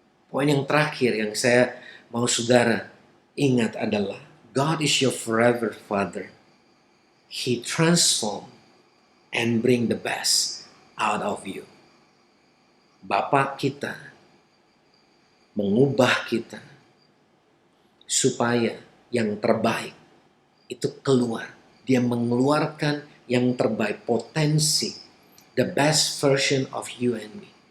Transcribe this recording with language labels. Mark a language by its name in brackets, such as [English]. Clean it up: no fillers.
[Indonesian] Poin yang terakhir yang saya mau saudara ingat adalah [English] God is your forever Father. He transform and bring the best out of you. [Indonesian] Bapa kita mengubah kita supaya yang terbaik itu keluar. Dia mengeluarkan yang terbaik, potensi, [English] the best version of you and me.